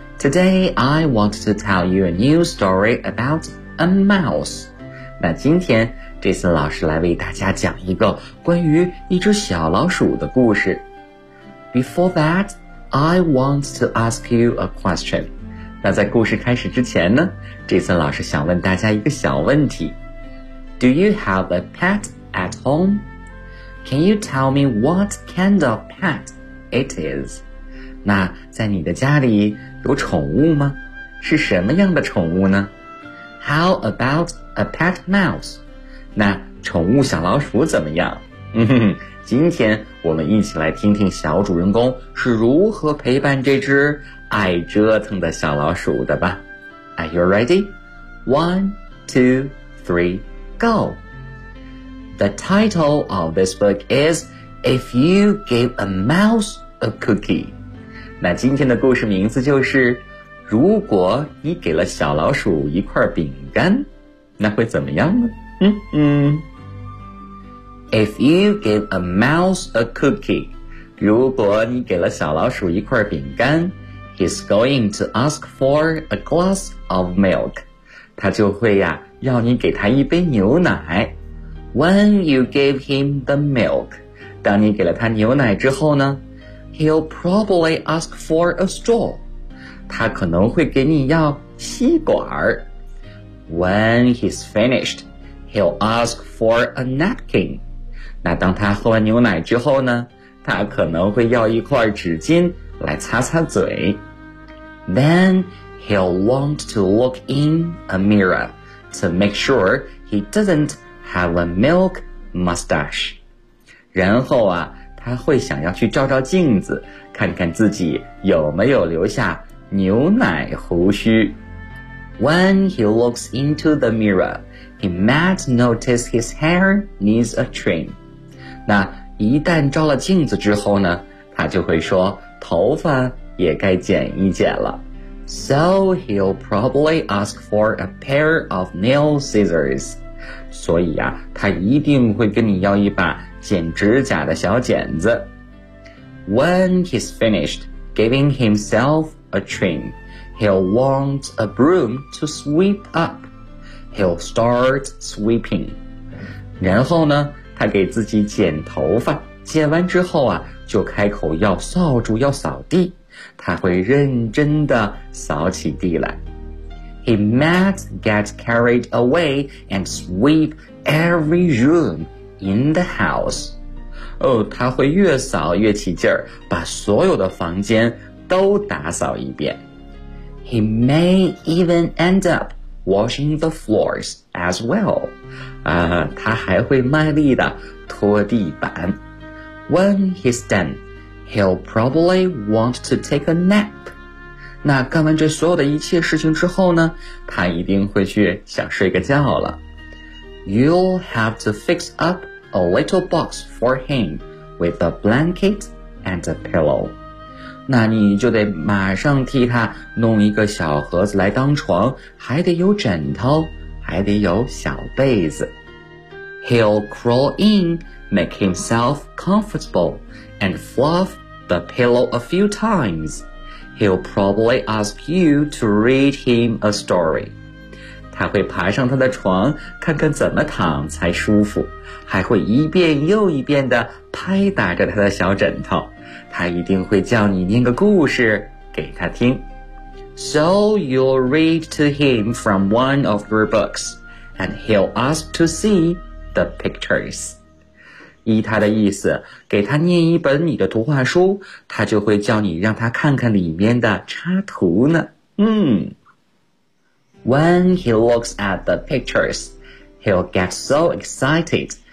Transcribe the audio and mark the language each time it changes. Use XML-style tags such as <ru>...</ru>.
<en>Today, I want to tell you a new story about a mouse.</en> <zh>那今天 Jason 老师来为大家讲一个关于一只小老鼠的故事。</zh> <en>Before that, I want to ask you a question.</en> <zh>那在故事开始之前呢， Jason 老师想问大家一个小问题。</zh> <en>Do you have a pet at home? Can you tell me what kind of pet? It is.</en> <zh>那在你的家里有宠物吗？是什么样的宠物呢？</zh> <en>How about a pet mouse?</en> <zh>那宠物小老鼠怎么样？今天我们一起来听听小主人公是如何陪伴这只爱折腾的小老鼠的吧。</zh> <en>Are you ready? 1, 2, 3, go! The title of this book is If You Give a Mouse a cookie.</en> <zh>那今天的故事名字就是如果你给了小老鼠一块饼干那会怎么样呢？</zh> <en>If you give a mouse a cookie,</en> <zh>如果你给了小老鼠一块饼干</zh> <en>he's going to ask for a glass of milk.</en> <zh>他就会呀、要你给他一杯牛奶。</zh> <en>When you give him the milk,</en> <zh>当你给了他牛奶之后呢</zh> <en>He'll probably ask for a straw.</en> <zh>他可能会给你要吸管。</zh> <en>When he's finished, he'll ask for a napkin.</en> <zh>那当他喝完牛奶之后呢，他可能会要一块纸巾来擦擦嘴。</zh> <en>Then he'll want to look in a mirror to make sure he doesn't have a milk mustache.</en> <zh>然后啊他会想要去照照镜子，看看自己有没有留下牛奶胡须。</zh> <en>When he looks into the mirror, he might notice his hair needs a trim.</en> <zh>那一旦照了镜子之后呢，他就会说头发也该剪一剪了。</zh> <en>So he'll probably ask for a pair of nail scissors.</en> <zh>所以啊，他一定会跟你要一把剪指甲的小剪子。</zh> <en>When he's finished giving himself a trim, he'll want a broom to sweep up. He'll start sweeping.</en> <zh>然后呢，他给自己剪头发，剪完之后啊，就开口要扫帚，要扫地。他会认真地扫起地来。</zh> <en>He might get carried away and sweep every room. In the house.</en> <zh>哦，他会越扫越起劲儿，把所有的房间都打扫一遍。</zh> <en>He may even end up washing the floors as well.</en> <zh>他还会卖力的拖地板。</zh> <en>When he's done, he'll probably want to take a nap.</en> <zh>那干完这所有的一切事情之后呢，他一定会去想睡个觉了。</zh> <en>You'll have to fix up a little box for him with a blanket and a pillow.</en> <zh>那你就得马上替他弄一个小盒子来当床，还得有枕头，还得有小被子。</zh> <en>He'll crawl in, make himself comfortable, and fluff the pillow a few times. He'll probably ask you to read him a story.</en> <zh>他会爬上他的床，看看怎么躺才舒服，还会一遍又一遍地拍打着他的小枕头。他一定会叫你念个故事给他听。</zh> <en>So you'll read to him from one of your books, and he'll ask to see the pictures.</en> <zh>依他的意思，给他念一本你的图画书，他就会叫你让他看看里面的插图呢。</zh> <en>When he looks at the pictures, he'll get so excited,</en>